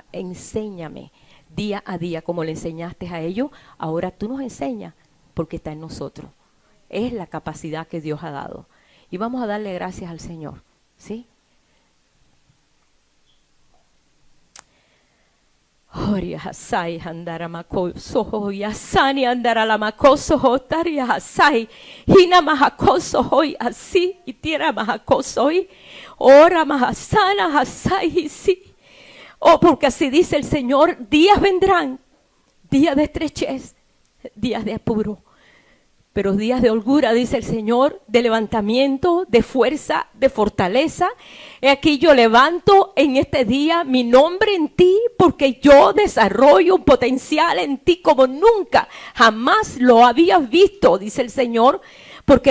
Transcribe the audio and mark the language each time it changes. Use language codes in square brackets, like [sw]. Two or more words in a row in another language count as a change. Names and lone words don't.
[es] Enséñame día a día como le enseñaste a ellos. Ahora tú nos enseñas porque está en nosotros. Es la capacidad que Dios ha dado. Y vamos a darle gracias al Señor. ¿Sí? Oria hasai andara makoso yasani andara la makoso hotaria hasai hina mahakoso hoy así y tierra mahakoso hoy ora mahasana hasai sí. Oh, porque así dice el Señor, días vendrán, días de estrechez, días de apuro, pero días de holgura, dice el Señor, de levantamiento, de fuerza, de fortaleza. He aquí yo levanto en este día mi nombre en ti, porque yo desarrollo un potencial en ti como nunca, jamás lo habías visto, dice el Señor, porque